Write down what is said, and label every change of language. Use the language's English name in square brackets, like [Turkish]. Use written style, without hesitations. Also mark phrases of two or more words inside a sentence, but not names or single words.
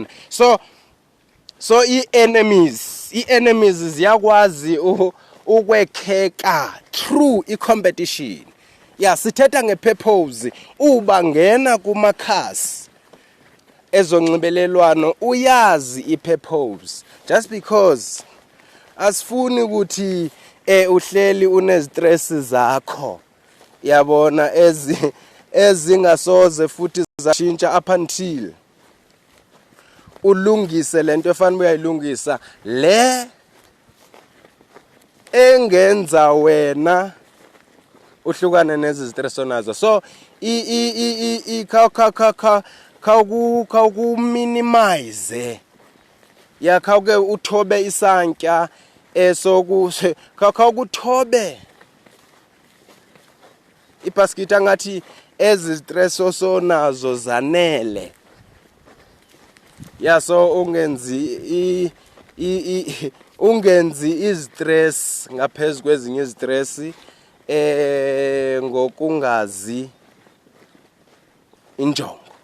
[Xhosa] So i-enemies ziyakwazi ukwekheka through i-competition. Sithetha nge-purpose uba ngena kumakhasi ezonxibelelwano uyazi i-purpose [English] just because [Xhosa] asifuni ukuthi uhleli unezistress zakho yabona ezingasoze futhi zashintsha [English] up until [Xhosa] ulungise lento efanele uyayilungisa le engenza wena uhlukane nezistress onazo. So khawuku minimize khawuke uthobe isantya khawukuthobe ibhaskiti ngathi ezistress osonazo zanele. So ungenzi istress ngaphezulu kwezinye istress ngokungazi injongo.